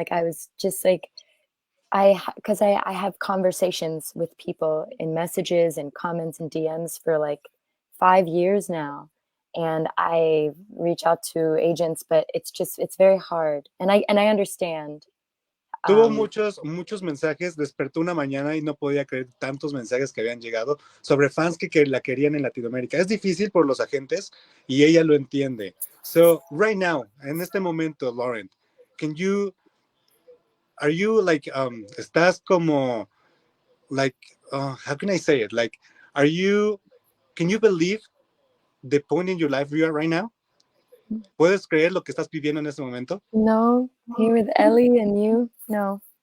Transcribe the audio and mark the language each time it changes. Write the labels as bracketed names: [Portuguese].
[English] Like, I was just like, because I have conversations with people in messages and comments and DMs for like 5 years now. And I reach out to agents, but it's very hard. And I understand. [Spanish] Tuvo muchos mensajes, despertó una mañana y no podía creer tantos mensajes que habían llegado sobre fans que la querían en Latinoamérica. Es difícil por los agentes y ella lo entiende. [English] So, right now, [Spanish] en este momento, [English] Laurent, are you like, [Spanish] estás como, [English] like, how can I say it? Like, can you believe the point in your life you are right now? [Spanish] ¿Puedes creer lo que estás viviendo en este momento? [English] No, here with Ellie and you, no.